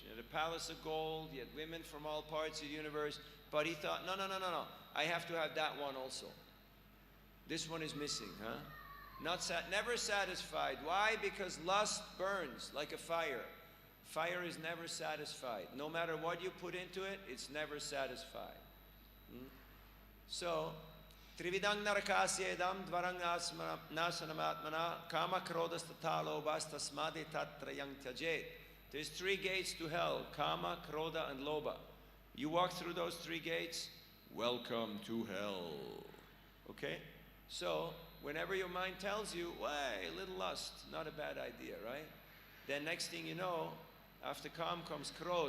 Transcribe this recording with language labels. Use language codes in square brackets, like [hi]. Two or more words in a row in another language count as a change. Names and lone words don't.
[en] He had a palace of gold, he had women from all parts of the universe, but he thought, no, I have to have that one also. This one is missing, huh? Never satisfied. Why? Because lust burns like a fire. Fire is never satisfied. No matter what you put into it, it's never satisfied. So, [sa] Trividang narakasyedam dvarang nasanamatmana kama krodastata lobas tasmade tatrayang tyajet. [en] There's 3 gates to hell: Kama, Krodha, and Lobha. You walk through those 3 gates, welcome to hell. Okay? So, whenever your mind tells you, a little lust, not a bad idea, right? Then next thing you know, after Kam comes Krodh.